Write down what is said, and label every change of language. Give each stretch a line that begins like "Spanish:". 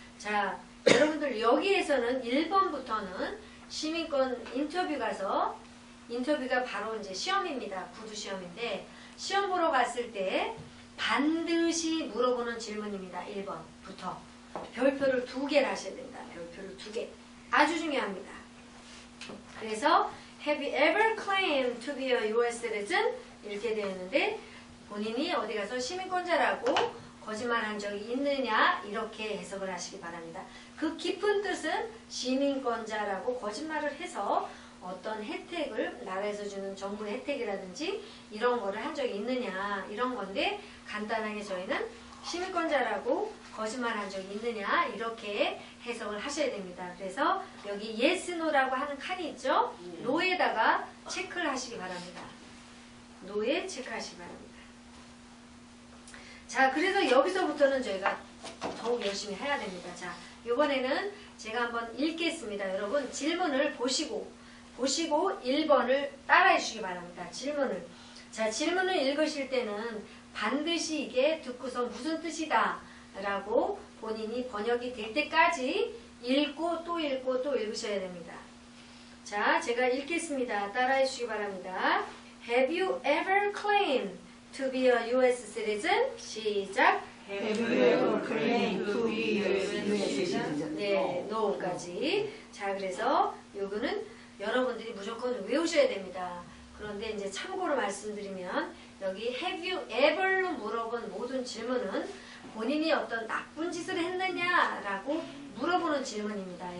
Korean: 자, 여러분들 여기에서는 1번부터는 시민권 인터뷰 가서 인터뷰가 바로 이제 시험입니다. 구두 시험인데 시험 보러 갔을 때 반드시 물어보는 질문입니다. 1번부터 별표를 2개를 하셔야 됩니다. 별표를 2개. 아주 중요합니다.
English: 그래서 Have you ever claimed to be a U.S. citizen?
Korean: 이렇게 되어 있는데 본인이 어디 가서 시민권자라고 거짓말한 적이 있느냐 이렇게 해석을 하시기 바랍니다. 그 깊은 뜻은 시민권자라고 거짓말을 해서 어떤 혜택을 나라에서 주는 정부의 혜택이라든지 이런 거를 한 적이 있느냐 이런 건데 간단하게 저희는 시민권자라고 거짓말한 적이 있느냐 이렇게 해석을 하셔야 됩니다. 그래서 여기 yes, no라고 하는 칸이 있죠? no에다가 체크를 하시기 바랍니다. no에 체크하시기 바랍니다. 자, 그래서 여기서부터는 저희가 더욱 열심히 해야 됩니다. 자, 이번에는 제가 한번 읽겠습니다. 여러분 질문을 보시고 1번을 따라해 주시기 바랍니다. 질문을. 자, 질문을 읽으실 때는 반드시 이게 듣고서 무슨 뜻이다 라고 본인이 번역이 될 때까지 읽고 또 읽고 또 읽으셔야 됩니다. 자, 제가 읽겠습니다. 따라해 주시기 바랍니다.
English: Have you ever claimed to be a U.S. citizen?
Korean: 시작.
English: Have you ever claimed to be a U.S. citizen?
Korean: 네, no까지. 자, 그래서 요거는 여러분들이 무조건 외우셔야 됩니다. 그런데 이제 참고로 말씀드리면 여기 have you ever로 물어본 모든 질문은 본인이 어떤 나쁜 짓을 했느냐라고 물어보는 질문입니다.